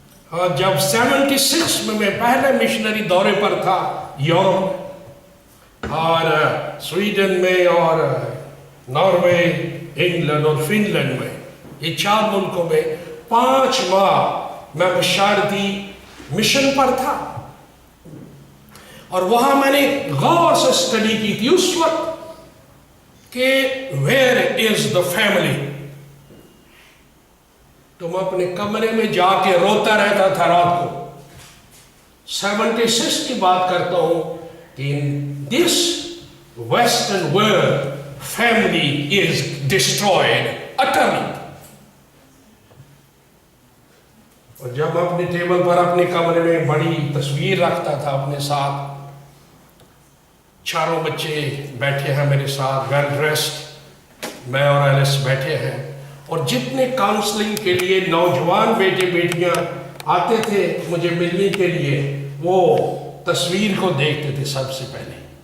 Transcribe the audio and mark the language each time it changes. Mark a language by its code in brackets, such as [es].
[ur] اور جب 76 میں پہلے مشنری دورے پر تھا یورپ اور سویڈن میں اور ناروے, انگلینڈ اور فن لینڈ میں, یہ 4 ملکوں میں 5 ماہ میں بشارتی مشن پر تھا. اور وہاں میں نے غور سے اسٹڈی کی تھی اس وقت کہ [en] Where is the family. [ur] تو میں اپنے کمرے میں جا کے روتا رہتا تھا رات کو. 76 کی بات کرتا ہوں کہ [en] in this western world family is destroyed utterly. [ur] اور جب میں اپنے ٹیبل پر اپنے کمرے میں بڑی تصویر رکھتا تھا اپنے ساتھ, 4 بچے بیٹھے ہیں میرے ساتھ ویل ڈریسڈ, میں اور ایلس بیٹھے ہیں, اور جتنے کاؤنسلنگ کے لیے نوجوان بیٹے بیٹیاں آتے تھے مجھے ملنے کے لیے وہ تصویر کو دیکھتے تھے سب سے پہلے.